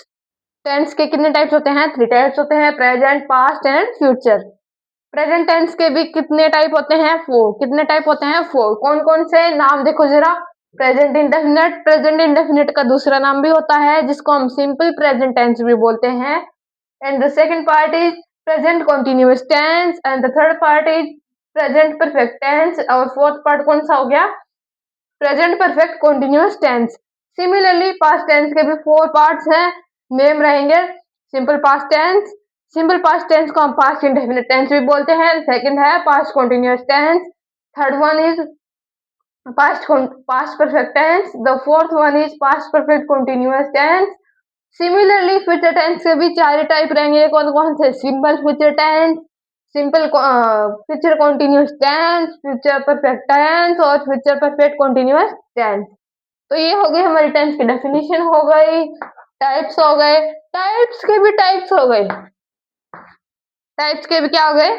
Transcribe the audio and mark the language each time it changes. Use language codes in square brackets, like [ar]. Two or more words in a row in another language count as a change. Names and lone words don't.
[hi] टेंस के कितने टाइप्स होते हैं? 3 टाइप्स होते हैं, [en] present, past and future. [hi] प्रेजेंट टेंस के भी कितने टाइप होते हैं? 4। कितने टाइप होते हैं? 4। कौन कौन से? नाम देखो जरा। [en] present indefinite. present indefinite [hi] का दूसरा नाम भी होता है जिसको हम [en] simple present tense [hi] भी बोलते हैं। [en] And the second part is present continuous tense and the third part is present perfect tense और fourth part [hi] कौन सा हो गया? [en] Present perfect continuous tense। [hi] Similarly [en] past tense [hi] के भी 4 parts हैं, नेम रहेंगे। [en] Simple past tense, simple past tense [hi] को हम [en] past indefinite tense [hi] भी बोलते हैं। [en] Second है past continuous tense, third one is past perfect tense, the fourth one is past perfect continuous tense। similarly future tense [hi] के भी 4 टाइप रहेंगे। कौन कौन से? [en] simple future tense, simple future continuous tense, future perfect tense और future perfect continuous tense। [hi] तो ये हो गई हमारी टेंस की डेफिनेशन हो गई, टाइप्स हो गए, टाइप्स के भी टाइप्स हो गए, टाइप्स के भी क्या हो गए?